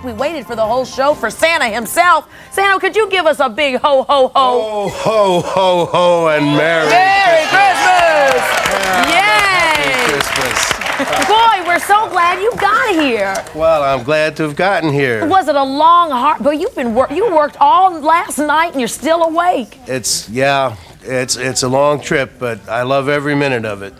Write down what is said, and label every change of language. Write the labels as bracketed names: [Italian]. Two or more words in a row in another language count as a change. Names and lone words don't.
[English] We waited for the whole show for Santa himself. Santa, could you give us a big ho, ho, ho? Oh, ho, ho, ho, and Merry Christmas! Yay! Merry Christmas. Boy, we're so glad you got here. Well, I'm glad to have gotten here. Was it a long, hard, but you worked all last night and you're still awake. It's a long trip, but I love every minute of it.